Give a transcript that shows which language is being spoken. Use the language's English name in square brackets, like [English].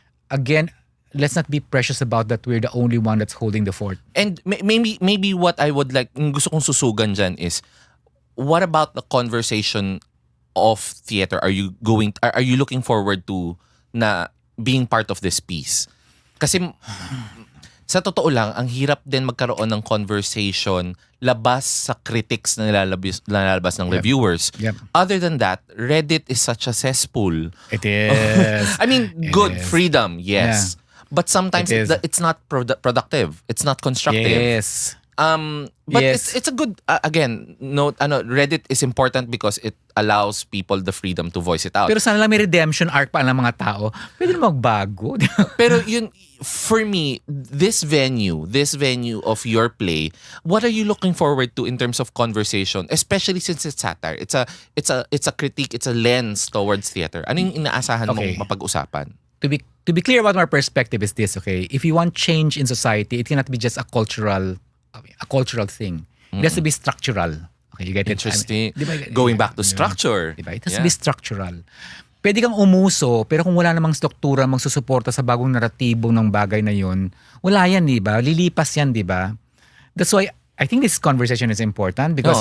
[English] Again, let's not be precious about that we're the only one that's holding the fort. And maybe what I would like, [Filipino] gusto kong susugan dyan [English] is, what about the conversation of theater? Are you looking forward to na being part of this piece? [Filipino] Kasi sa totoo lang, ang hirap din magkaroon ng conversation labas sa critics na nilalabas ng reviewers. [English] Yep. Other than that, Reddit is such a cesspool. It is. I mean, good freedom, yes. Yeah. But sometimes It is. it's not productive. It's not constructive. Yes. But Yes. it's a good again, note Reddit is important because it allows people the freedom to voice it out. [Filipino] Pero sana lang may redemption arc pa ng mga tao. Pwede na magbago. Pero yun, [English] for me, this venue of your play, what are you looking forward to in terms of conversation, especially since it's satire? It's a critique, it's a lens towards theater. [Filipino] Ano yung inaasahan [English] Okay. [Filipino] mong mapag-usapan? [English] To be clear about my perspective is this, okay? If you want change in society, it cannot be just a cultural thing. It has to be structural. Okay, you get it? Interesting. [Filipino] Di ba? [English] Going back to structure. [Filipino] Diba? [English] It has to be structural. [Filipino] Pwede kang umuso, pero kung wala namang struktura magsusuporta sa bagong naratibo ng bagay na yun, wala yan, di ba? Lilipas yan, di ba? [English] That's why I think this conversation is important because